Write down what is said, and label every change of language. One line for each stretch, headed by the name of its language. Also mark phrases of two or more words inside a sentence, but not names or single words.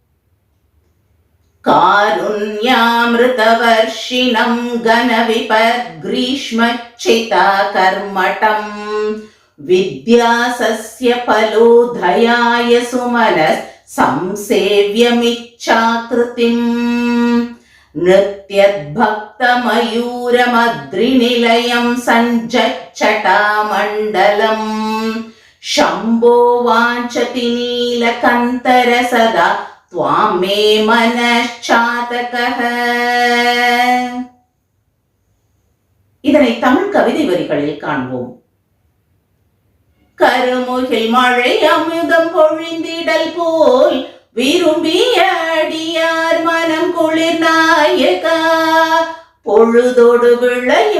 Sanskrit: कारुण्यामृतवर्षिणम् घनविपत् ग्रीष्मच्छिदा कर्मठम् विद्यासस्य फलोदयाय सुमनः संसेव्यमिच्छाकृतिम् नृत्यद्भक्तमयूरमद्रिनिलयम् चञ्चज्जटामण्डलम् शम्भो वाञ्छति नीलकन्तर सदा त्वां मे मनश्चातकः.
Tamil: இதனை தமிழ் கவிதை வரிகளில் காண்போம். கருமுகில் மழை அமுதம் பொழிந்திடல் போல் விரும்பிய அடியார் மனம் குளிர் நாயகா, பொழுதோடு விளையும்